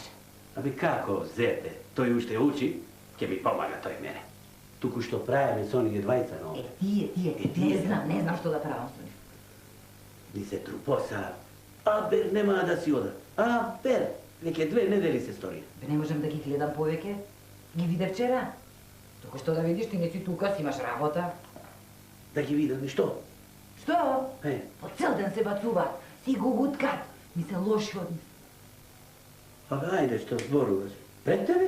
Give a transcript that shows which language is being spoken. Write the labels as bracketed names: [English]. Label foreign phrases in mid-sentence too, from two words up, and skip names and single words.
[Macedonian] Аби како зете, то је уште учи, ќе ми помага тој мене. Туку што праје с оних двајца, но. Ти је, не знам што да правам с оних. Ни се трупоса, а бер нема да си ода. А бер, неке 2 недели се сторије. Бе, не можем да ги гледам повеќе. Ги виде вчера. Току што да видиш, ти не си тука, си имаш работа. Да ги видам и што? Што? Е. По цел ден се бацуваат, си го гуткат, ми се лоши од них. А ајде, што зборуваш? Пред тебе?